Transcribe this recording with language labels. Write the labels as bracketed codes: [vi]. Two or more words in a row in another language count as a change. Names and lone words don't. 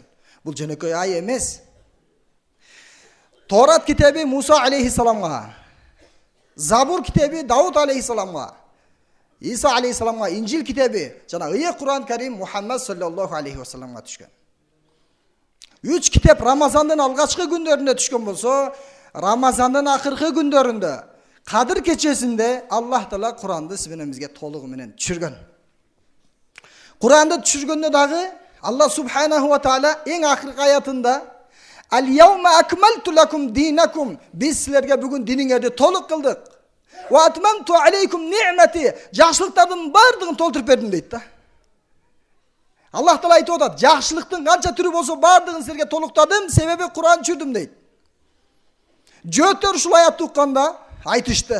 [ky] Бул жөнөкөй ай эмес. Торат китеби Муса алейхиссаламга, Забур китеби Дауд алейхиссаламга, Иса алейхиссаламга Инжил китеби жана ыйык Кур'ан Карим Мухаммад [ar] صلى الله عليه وسلم [ky] түшкөн. 3 китеп Рамазандын алгачкы күндөрүндө түшкөн болсо, Рамазандын акыркы күндөрүндө, Кадыр кечесинде [ar] الله تعالى [ky] Куранды сиз менен бизге толугу менен түшүргөн. Куранды түшүргөндө дагы [ar] الله سبحانه وتعالى [ky] эң акыркы аятында [ar] "اليوم أكملت لكم دينكم" [ky] биз силерге бүгүн диниңерди толук кылдык. [ar] "وأتممت عليكم نعمتي" [ky] жакшылыктардын бардыгын толтуруп бердим дейт да. [ar] الله تعالى [ky] айтып атат, жакшылыктын канча түрү болсо бардыгын силерге толуктадым, себеби Куран түшүрдүм дейт. Жөөттөр ушул аятты укканда айтышты.